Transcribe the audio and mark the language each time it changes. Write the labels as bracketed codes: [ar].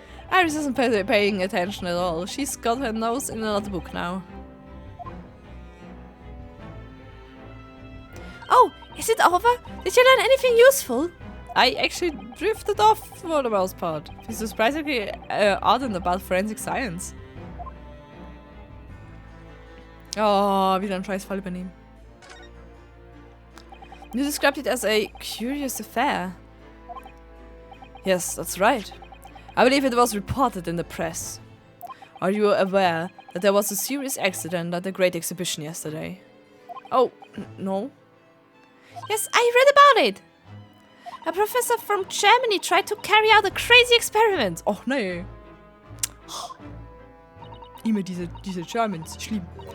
[en] Iris isn't paying attention at all. She's got her nose in another book now. Oh, is it over? Did you learn anything useful? I actually drifted off for the most part. This is surprisingly ardent about forensic science. [de] Oh, wieder ein Scheißfall übernehmen. [en] You described it as a curious affair. Yes, that's right. I believe it was reported in the press. Are you aware that there was a serious accident at the Great Exhibition yesterday? Oh, no. Yes, I read about it. A professor from Germany tried to carry out a crazy experiment. [de] Oh, nee. Immer diese Germans, schlimm.